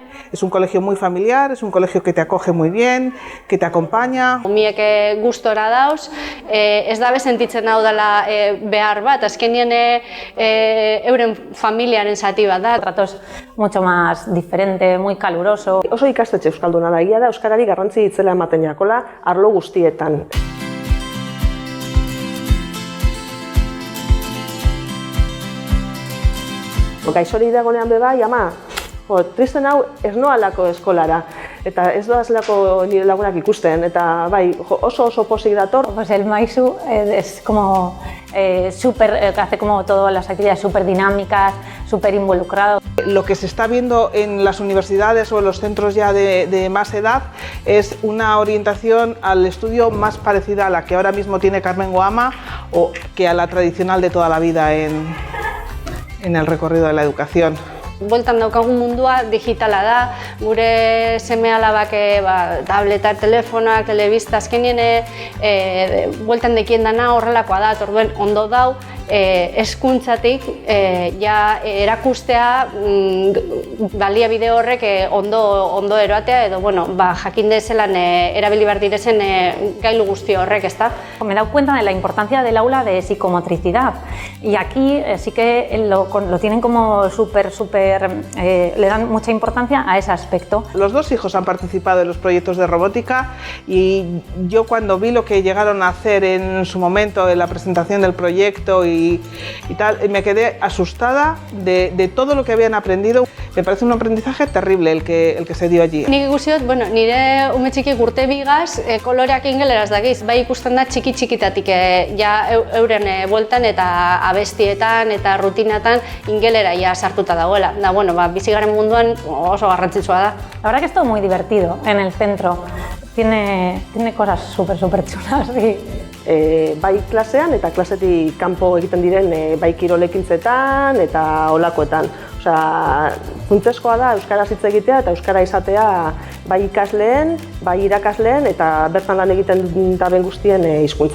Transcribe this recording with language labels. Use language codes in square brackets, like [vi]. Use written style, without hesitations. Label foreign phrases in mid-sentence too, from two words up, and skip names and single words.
[es] Es un colegio muy familiar, es un colegio que te acoge muy bien, que te acompaña. [eu] Umiek gustora dauz, ez dabe sentitzen hau dela behar bat, azkenien euren familiaren zati bat da. [es] Trato es mucho más diferente, muy caluroso. [eu] Oso ikastetxe euskalduna da, egia da euskarari garrantzi itzela ematen jakola arlo guztietan. Gaixori dagonean bebai, ama, tristen hau ez noalako eskolara, eta ez doazlako nire lagunak ikusten, eta bai, oso pozik dator. [es] Pues el Maisu es como hace como todas las actividades súper dinámicas, súper involucrado. Lo que se está viendo en las universidades o en los centros ya de más edad es una orientación al estudio más parecida a la que ahora mismo tiene Carmen Guama o que a la tradicional de toda la vida en el recorrido de la educación. [eu] Bueltan daukagun mundua digitala da, gure seme-alabak tableta, telefonak, telebista, azkenien bueltan dekien dana horrelakoa da, orduen ondo dau, hezkuntzatik erakustea baliabide horrek ondo eroatea edo jakin dezelan erabili behar direzen gailu guzti horrek, ezta? [es] Me he dado cuenta de la importancia del aula de psicomotricidad y aquí sí que lo tienen como le dan mucha importancia a ese aspecto. Los dos hijos han participado en los proyectos de robótica y yo cuando vi lo que llegaron a hacer en su momento en la presentación del proyecto y tal, me quedé asustada de todo lo que habían aprendido. Me parece un aprendizaje terrible el que se dio allí. [eu] Nik ikusi dut, nire ume txikik urte bigaz koloreak ingeleraz dakiz, bai ikusten da txiki-txikitatik euren bueltan eta abestietan eta rutinatan ingelera sartuta dagoela. Da, bizigaren munduan oso garrantzitsua da. [es] La verdad que es todo muy divertido en el centro. Tiene cosas súper chulas. Sí. [eu] Bai klasean eta klasetik kanpo egiten diren bai kirolekintzetan eta olakoetan. Osea, funtsezkoa da euskaraz hitz egitea eta euskara izatea bai ikasleen, bai irakasleen eta bertan lan egiten daben guztien hizkuntza.